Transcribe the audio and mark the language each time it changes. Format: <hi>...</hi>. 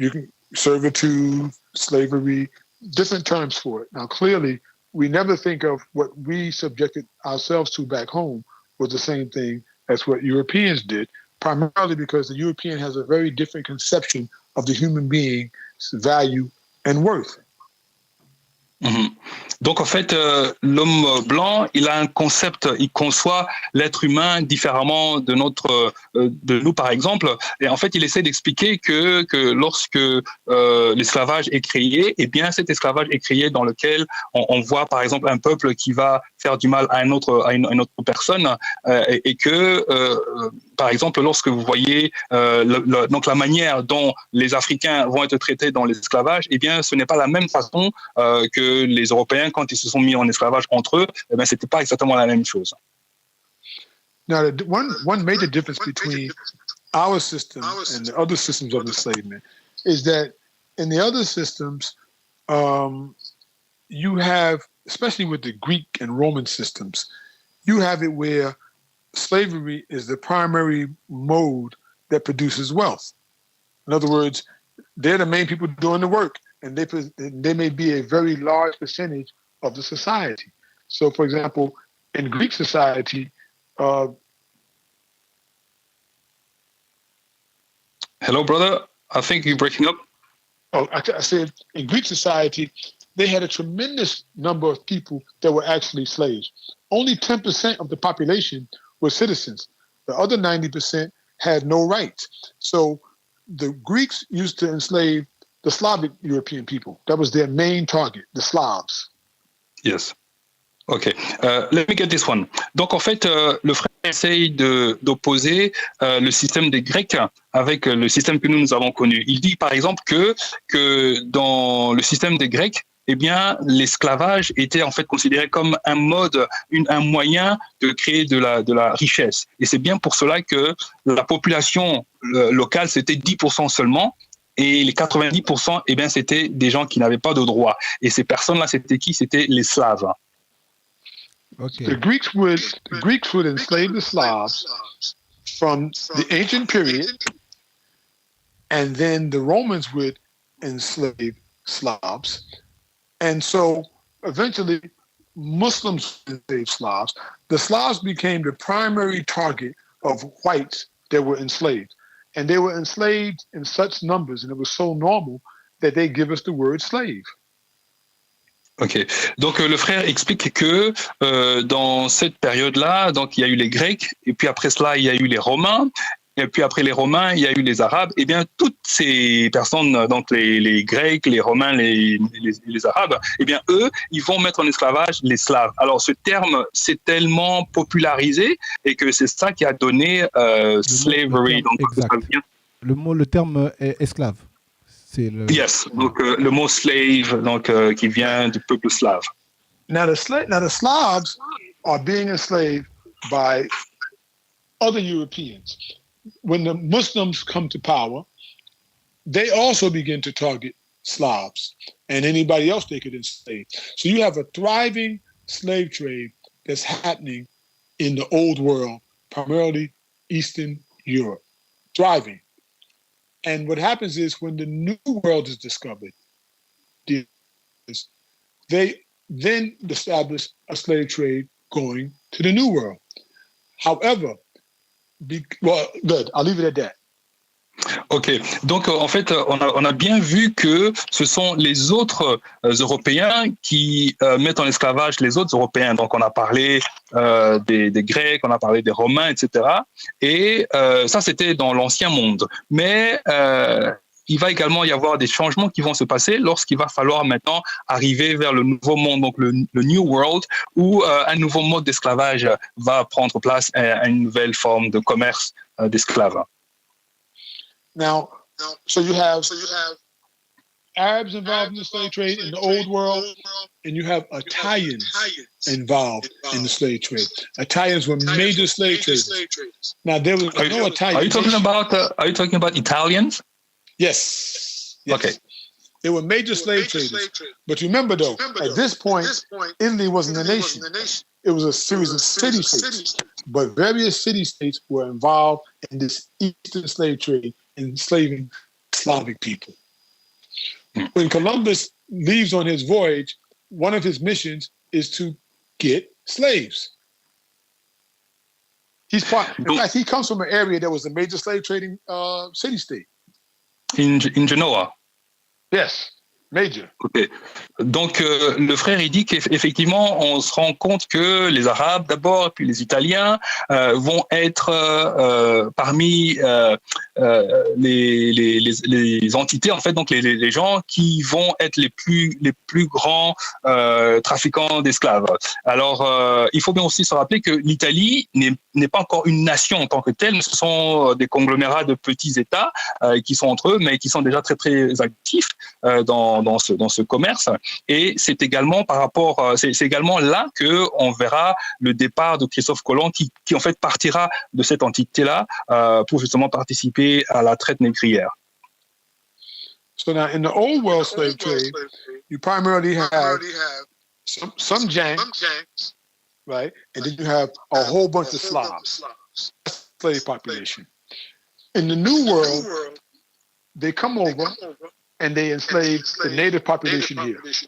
<en>You can servitude, slavery, different terms for it. Now, clearly, we never think of what we subjected ourselves to back home was the same thing as what Europeans did, primarily because the European has a very different conception of the human being's value and worth. Mm-hmm.</en> <fr>Donc en fait, l'homme blanc, il a un concept, il conçoit l'être humain différemment de nous par exemple, et en fait il essaie d'expliquer que lorsque l'esclavage est créé, eh bien cet esclavage est créé dans lequel on voit par exemple un peuple qui va faire du mal à une autre personne, et que par exemple lorsque vous voyez donc la manière dont les Africains vont être traités dans l'esclavage, eh bien ce n'est pas la même façon que les Européens, quand ils se sont mis en esclavage entre eux, eh bien, c'était pas exactement la même chose.</fr> <en>Now, one major difference between our system and the other systems of enslavement is that in the other systems, you have, especially with the Greek and Roman systems, you have it where slavery is the primary mode that produces wealth. In other words, they're the main people doing the work, and they may be a very large percentage of the society. So, for example, in Greek society, hello, brother. I think you're breaking up. Oh, I said in Greek society, they had a tremendous number of people that were actually slaves. Only 10% of the population were citizens. The other 90% had no rights. So the Greeks used to enslave the Slavic European people. That was their main target, the Slavs. Yes. OK. Let me get this one.</en> <fr>Donc, en fait, le frère essaye d'opposer le système des Grecs avec le système que nous avons connu. Il dit, par exemple, que dans le système des Grecs, eh bien, l'esclavage était en fait considéré comme un mode, un moyen de créer de la richesse. Et c'est bien pour cela que la population locale, c'était 10% seulement. Et les 90%, eh bien, c'était des gens qui n'avaient pas de droit. Et ces personnes-là, c'était qui? C'était les Slaves.</fr> <en>Okay. The Greeks would enslave the Slavs from the ancient period, and then the Romans would enslave Slavs. And so eventually Muslims enslaved Slavs. The Slavs became the primary target of whites that were enslaved. And they were enslaved in such numbers, and it was so normal that they give us the word slave.</en> <fr>Ok, donc le frère explique que dans cette période-là, donc il y a eu les Grecs, et puis après cela il y a eu les Romains, et puis après les Romains, il y a eu les Arabes. Eh bien, toutes ces personnes, donc les Grecs, les Romains, les Arabes, eh bien, eux, ils vont mettre en esclavage les Slaves. Alors, ce terme s'est tellement popularisé et que c'est ça qui a donné slavery. Donc, exact. Le terme est esclave. Yes, donc le mot slave, donc qui vient du peuple slave.</fr> <en>Now the Slavs are being enslaved by other Europeans. When the Muslims come to power, they also begin to target Slavs and anybody else they could enslave. So you have a thriving slave trade that's happening in the old world, primarily Eastern Europe, thriving. And what happens is when the new world is discovered, they then establish a slave trade going to the new world. However, good, I'll leave it at that.</en> <fr>Ok, donc en fait, on a bien vu que ce sont les autres Européens qui mettent en esclavage les autres Européens. Donc on a parlé des Grecs, on a parlé des Romains, etc. Et ça, c'était dans l'Ancien Monde. Mais il va également y avoir des changements qui vont se passer lorsqu'il va falloir maintenant arriver vers le nouveau monde, donc le New World, où un nouveau mode d'esclavage va prendre place à une nouvelle forme de commerce d'esclaves.</fr> <en>Now, so you have Arabs involved in the slave trade in the old world, and you have Italians involved in the slave trade. Italians were major slave traders. Now there was no Italian. Are you talking about Italians? Yes. Okay. They were major slave traders. But remember, though, at this point, Italy wasn't a nation. It was a series of city-states. But various city-states were involved in this Eastern slave trade, enslaving Slavic people. When Columbus leaves on his voyage, one of his missions is to get slaves. In fact, he comes from an area that was a major slave trading city-state. In Genoa. Yes, major. Okay.</en> <fr>Donc, le frère, il dit qu'effectivement, on se rend compte que les Arabes d'abord, puis les Italiens vont être parmi les entités, en fait, donc les gens qui vont être les plus grands trafiquants d'esclaves. Alors, il faut bien aussi se rappeler que l'Italie n'est pas encore une nation en tant que telle, mais ce sont des conglomérats de petits États qui sont entre eux, mais qui sont déjà très, très actifs dans ce commerce. Et c'est également c'est également là que on verra le départ de Christophe Colomb qui en fait partira de cette entité-là pour justement participer à la traite négrière.</fr> <en>So now in the old world slave trade, you primarily have some Janks, right? And then you have a whole bunch of Slavs, slave population. In the new world, they come over and they enslave the native population here.</en>